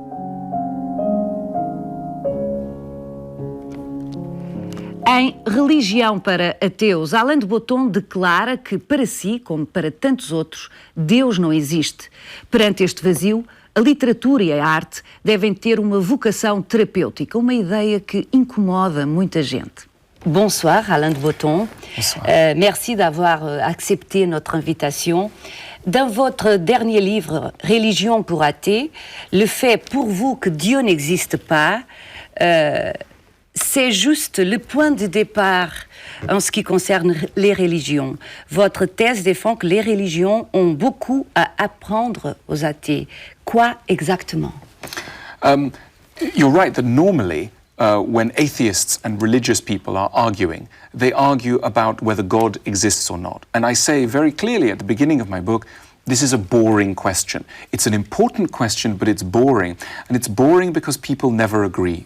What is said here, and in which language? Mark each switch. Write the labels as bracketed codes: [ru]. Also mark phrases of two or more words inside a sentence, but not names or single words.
[pt] Em Religião para Ateus, Alain de Botton declara que, para si, como para tantos outros, Deus não existe. Perante este vazio, a literatura e a arte devem ter uma vocação terapêutica, uma ideia que incomoda muita gente. [fr] Bonsoir, Alain de Botton. Bonsoir. Merci d'avoir accepté notre invitation. Dans votre dernier livre, Religião Para Ateus, le fait pour vous que Dieu n'existe pas, c'est juste le point de départ en ce qui concerne les religions. Votre thèse défend que les religions ont beaucoup à apprendre aux athées. Quoi exactement? [en] You're right that normally, when atheists and religious people are arguing, they argue about whether God exists or not. And I say very clearly at the beginning of my book, this is a boring question. It's an important question, but it's boring. And it's boring because people never agree.